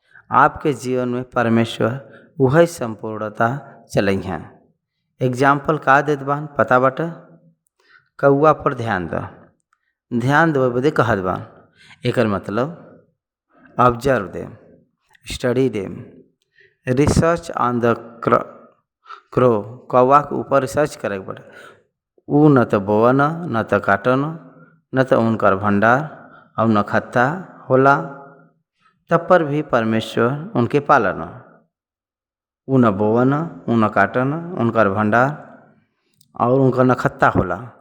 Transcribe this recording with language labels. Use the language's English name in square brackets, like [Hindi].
[Bhojpuri] आपके जीवन में परमेश्वर वही संपूर्णता चलई हैं। एग्जाम्पल का देत बान पता बाटे, कौआ पर ध्यान दो, ध्यान देवे बदे कहत बान। एकर मतलब [English] Observe them, study them, research on the crow. [Bhojpuri] कौआ के ऊपर रिसर्च करे के बाटे। ऊ न तो बोवन, न तो काटन, न तो उनकर भंडार और न खत्ता होला, तब पर भी परमेश्वर उनके पालन। ऊ न बोवन, ऊ न काटन, उनकर भंडार और उनका न खत्ता होला।